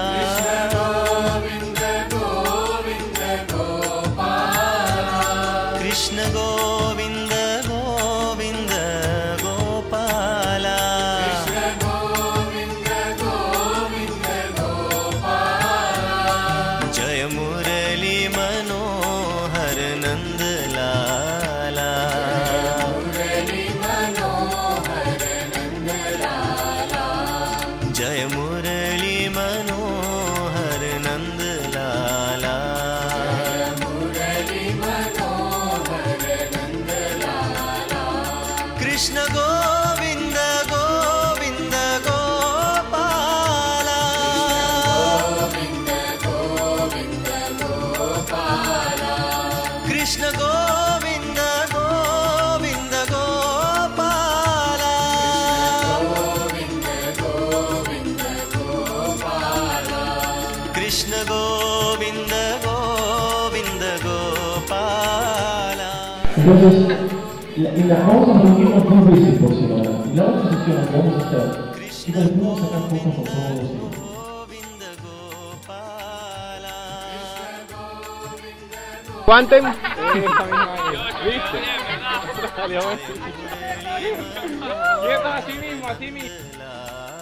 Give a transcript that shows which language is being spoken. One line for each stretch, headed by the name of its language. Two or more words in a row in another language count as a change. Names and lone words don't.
Hindi: गोविंद गोविंद गोपाला कृष्ण गोविंद गोविंद गोपाला कृष्ण गोविंद गोविंद गोपाला जय मुरली मनोहर नंद लाला मुरली मनोहर नंद लाला जय मुरली मनोहर नंद लाला मुरली मनोहर नंद लाला कृष्ण गोविंद गोविंद गोपाला गोविंद गोविंद गोपाला कृष्ण गोविंद गोविंद गोपाला गोविंद गोविंद गोपाला कृष्ण गोविंद गोविंद गोपाला
Spanish: Entonces, vamos a reunirnos dos veces por semana. Y la otra sesión que vamos a hacer, chicos, les podemos sacar fotos por todos los días.
Hindi: गोविंद गोपाला
Spanish: Aguanten. Esa misma es. ¿Viste? Salió bueno. Quieto, así mismo, así mismo.